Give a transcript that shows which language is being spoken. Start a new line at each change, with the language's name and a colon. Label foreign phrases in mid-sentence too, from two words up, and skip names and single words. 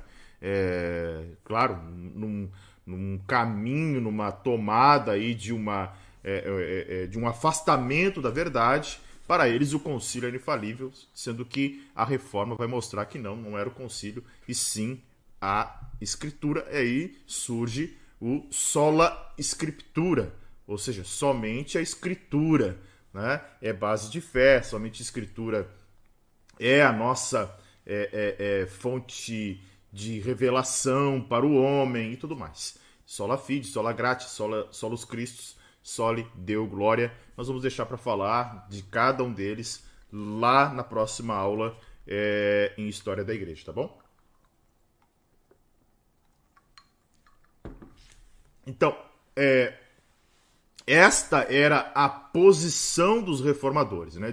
Portuguese: Claro, num caminho, numa tomada aí de um afastamento da verdade. Para eles o concílio era infalível, sendo que a reforma vai mostrar que não era o concílio, e sim a escritura. E aí surge o
Latin: sola scriptura,
Portuguese: ou seja, somente a escritura, né? É base de fé, somente a escritura é a nossa fonte de revelação para o homem e tudo mais.
Latin: Sola fide, sola gratia, solus Christus, soli Deo glória.
Portuguese: Nós vamos deixar para falar de cada um deles lá na próxima aula em História da Igreja, tá bom? Então, esta era a posição dos reformadores, né?